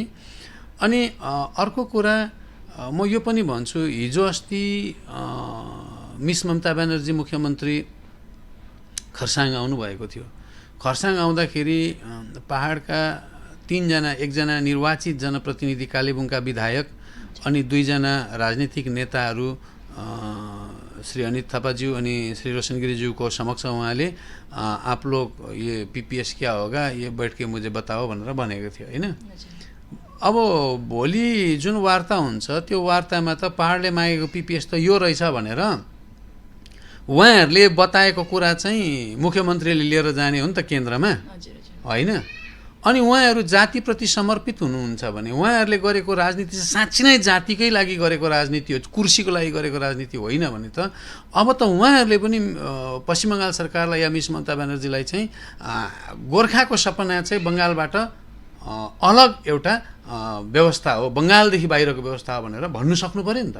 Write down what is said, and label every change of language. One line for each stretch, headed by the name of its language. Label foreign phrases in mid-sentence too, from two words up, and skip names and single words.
Nepali: अनि अर्को कुरा म यो पनि भन्छु, हिजो अस्ति मिस ममता ब्यानर्जी मुख्यमन्त्री खरसाङ आउनुभएको थियो। खरसाङ आउँदाखेरि पहाडका 3 जना, 1 जना निर्वाचित जनप्रतिनिधि कालेबुङका विधायक अनि 2 जना राजनीतिक नेताहरू श्री अनित थापाज्यू अनि श्री रोशन गिरीज्यूको समक्ष उहाँले
Hindi: आप लोग ये पीपीएस क्या होगा ये बैठ के मुझे बताओ
Nepali: भनेर भनेको थियो होइन। अब भोलि जुन वार्ता हुन्छ त्यो वार्तामा त पहाडले मागेको पीपीएस त यो रहेछ भनेर उहाँहरूले बताएको कुरा चाहिँ मुख्यमन्त्रीले लिएर जाने हो नि त केन्द्रमा होइन। अनि उहाँहरू जातिप्रति समर्पित हुनुहुन्छ भने उहाँहरूले गरेको राजनीति चाहिँ साँच्चै नै जातिकै लागि गरेको राजनीति हो, कुर्सीको लागि गरेको राजनीति होइन भने त अब त उहाँहरूले पनि पश्चिम बङ्गाल सरकारलाई या मिस ममता ब्यानर्जीलाई चाहिँ गोर्खाको सपना चाहिँ बङ्गालबाट अलग एउटा व्यवस्था हो, बङ्गालदेखि बाहिरको व्यवस्था हो भनेर भन्नु सक्नु पर्यो नि त।